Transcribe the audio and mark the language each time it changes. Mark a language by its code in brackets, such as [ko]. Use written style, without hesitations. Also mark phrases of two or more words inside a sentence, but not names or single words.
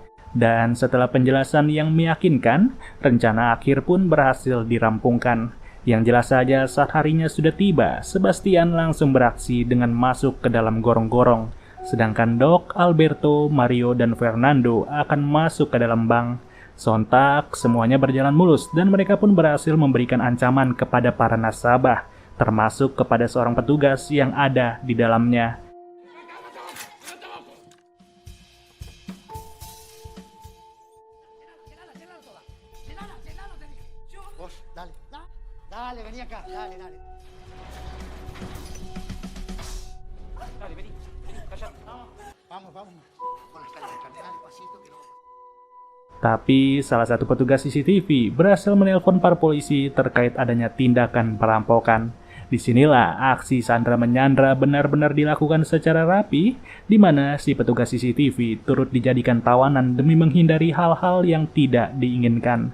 [id] Dan setelah penjelasan yang meyakinkan, rencana akhir pun berhasil dirampungkan, Yang jelas saja saat harinya sudah tiba, Sebastian langsung beraksi dengan masuk ke dalam gorong-gorong. Sedangkan Doc, Alberto, Mario, dan Fernando akan masuk ke dalam bank. Sontak, semuanya berjalan mulus dan mereka pun berhasil memberikan ancaman kepada para nasabah, termasuk kepada seorang petugas yang ada di dalamnya. [es] Vos, dale, dale, vení acá, dale. Dale, vení, calla. Vamos. Con las calles, dale, pasito que no. [id] Tapi salah satu petugas CCTV berhasil menelpon para polisi terkait adanya tindakan perampokan. Disinilah aksi Sandra menyandra benar-benar dilakukan secara rapi, di mana si petugas CCTV turut dijadikan tawanan demi menghindari hal-hal yang tidak diinginkan.